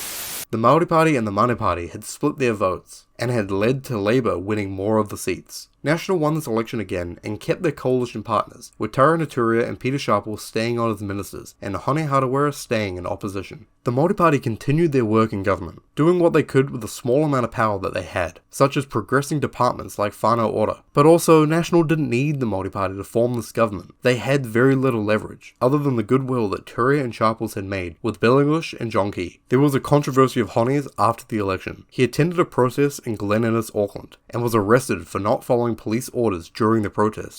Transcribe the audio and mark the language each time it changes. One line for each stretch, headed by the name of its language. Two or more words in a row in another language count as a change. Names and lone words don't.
English: The Māori Party and the Mana Party had split their votes and had led to Labour winning more of the seats. National won this election again and kept their coalition partners, with Taira Naturia and Peter Sharple staying on as ministers and Hone Harawira staying in opposition. The Māori Party continued their work in government, doing what they could with the small amount of power that they had, such as progressing departments like whānau ora. But also, National didn't need the Māori Party to form this government. They had very little leverage, other than the goodwill that Turia and Sharples had made with Bill English and John Key. There was a controversy of Hone's after the election. He attended a protest in Glen Innes, Auckland, and was arrested for not following police orders during the protest.